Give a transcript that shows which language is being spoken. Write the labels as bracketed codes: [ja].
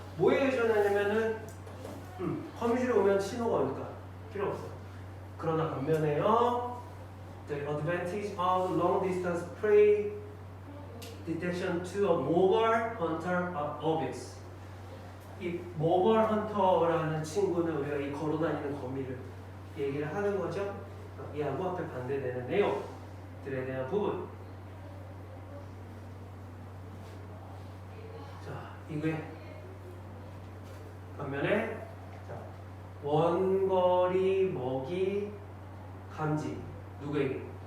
[ko] 뭐에 의존하냐면은 거미줄에 오면 신호가 오니까 필요 없어요. 그러나 반면에요, [en] the advantage of long distance prey detection to a mobile hunter are obvious. [ko] 이 mobile hunter라는 친구는 우리가 이 걸어다니는 거미를 얘기를 하는 거죠. 이하고 앞에 반대되는 내용들에 대한 부분. 자, 이게 반면에 원거리 먹이 감지 누구에게?